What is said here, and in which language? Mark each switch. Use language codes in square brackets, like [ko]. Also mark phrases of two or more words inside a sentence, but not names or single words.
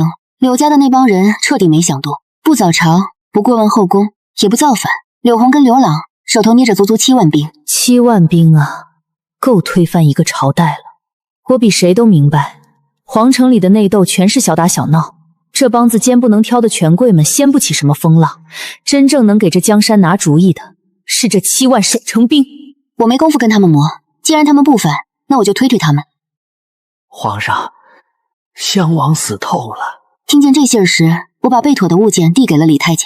[zh] 柳家的那幫人徹底沒想動，不早朝，不過問後宮，也不造反。柳紅跟劉朗手頭捏着足足7萬兵。 7萬兵啊，夠推翻一個朝代了。我比誰都明白，皇城裡的內鬥全是小打小鬧，這幫子肩不能挑的權貴們掀不起什麼風浪。真正能給這江山拿主意的是這7萬守城兵。我沒工夫跟他們磨，既然他們不反，那我就推推他們。皇上，襄王死透了。聽見這信兒時，我把備妥的物件遞給了李太監，